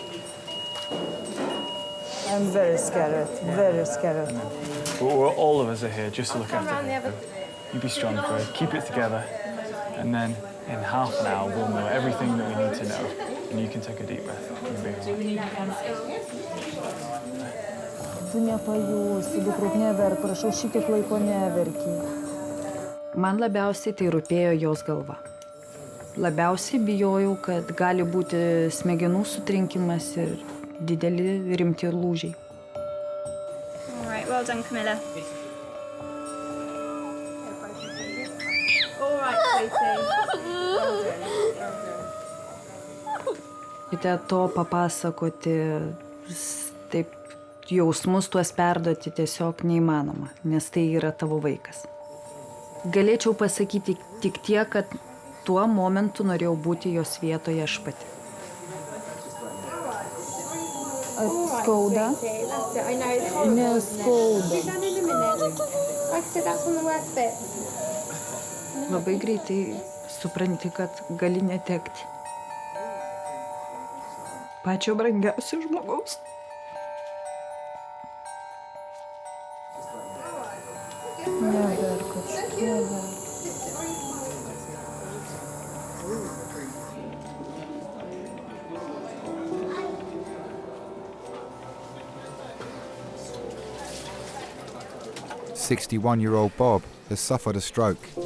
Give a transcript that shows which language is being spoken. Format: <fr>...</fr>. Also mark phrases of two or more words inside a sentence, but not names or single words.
<en>I'm very scared, very scared. Well, all of us are here just to look after her. You be strong, Craig. Keep it together. And then in half an hour, we'll know everything that we need to know. And you can take a deep breath. You'll be all right.</en> <lt>Tu nepajusi, dukruk neverk, prašau, šitiek laiko neverki. Man labiausiai tai rūpėjo jos galva. Labiausiai bijojau, kad gali būti smegenų sutrinkimas ir dideli rimti lūžiai.</lt> <en>All right, well done, Camilla. All right, sweetie.</en> <lt>Ir to papasakoti, taip jausmus tuos perduoti tiesiog neįmanoma, nes tai yra tavo vaikas. Galėčiau pasakyti tik tiek, kad tuo momentu norėjau būti jos vietoje aš pati. Skauda? Neskauda. Labai greitai supranti, kad gali netekti pačio brangiausio žmogaus. Neverk, neverk.</lt> <en>61-year-old Bob has suffered a stroke.</en>